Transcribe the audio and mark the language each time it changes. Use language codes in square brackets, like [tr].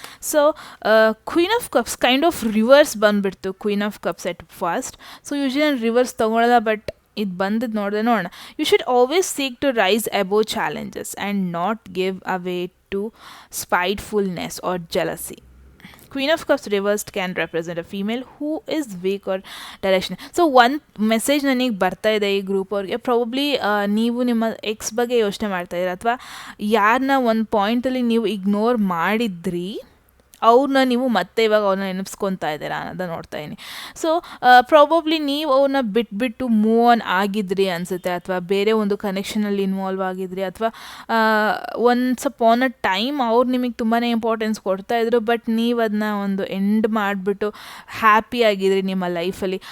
[en] So queen of cups kind of reverse ಬಂದುಬಿಡ್ತು. [kn] Queen of cups at fast. So usually ನಾನು reverse ತೊಗೊಳಲ್ಲ, but ಇದು ಬಂದದ್ದು ನೋಡೋಣ. [en] You should always seek to rise above challenges and not give away to spitefulness or jealousy. Queen of Cups reversed can represent a female who is weak or direction. [kn] So ಒಂದು message ನನಗೆ ಬರ್ತಾ ಇದೆ ಈ group ಅವ್ರಿಗೆ. Probably ನೀವು ನಿಮ್ಮ X ಬಗ್ಗೆ ಯೋಚನೆ ಮಾಡ್ತಾ ಇದ್ದೀರಾ, ಅಥವಾ ಯಾರನ್ನ ಒಂದು ಪಾಯಿಂಟಲ್ಲಿ ನೀವು ಇಗ್ನೋರ್ ಮಾಡಿದ್ರಿ ಅವ್ರನ್ನ ನೀವು ಮತ್ತೆ ಇವಾಗ ಅವ್ರನ್ನ ನೆನಪಿಸ್ಕೊತಾ ಇದ್ದೀರಾ ಅನ್ನೋದನ್ನ ನೋಡ್ತಾ ಇದ್ದೀನಿ. ಸೊ ಪ್ರಾಬಬ್ಲಿ ನೀವು ಅವ್ರನ್ನ ಬಿಟ್ಬಿಟ್ಟು ಮೂವ್ ಆನ್ ಆಗಿದ್ರಿ ಅನಿಸುತ್ತೆ, ಅಥವಾ ಬೇರೆ ಒಂದು ಕನೆಕ್ಷನಲ್ಲಿ ಇನ್ವಾಲ್ವ್ ಆಗಿದ್ರಿ, ಅಥವಾ [en] once upon a time [kn] ಅವ್ರು ನಿಮಗೆ ತುಂಬಾ ಇಂಪಾರ್ಟೆನ್ಸ್ ಕೊಡ್ತಾಯಿದ್ರು, ಬಟ್ ನೀವು ಅದನ್ನ ಒಂದು ಎಂಡ್ ಮಾಡಿಬಿಟ್ಟು ಹ್ಯಾಪಿ ಆಗಿದ್ರಿ ನಿಮ್ಮ ಲೈಫಲ್ಲಿ.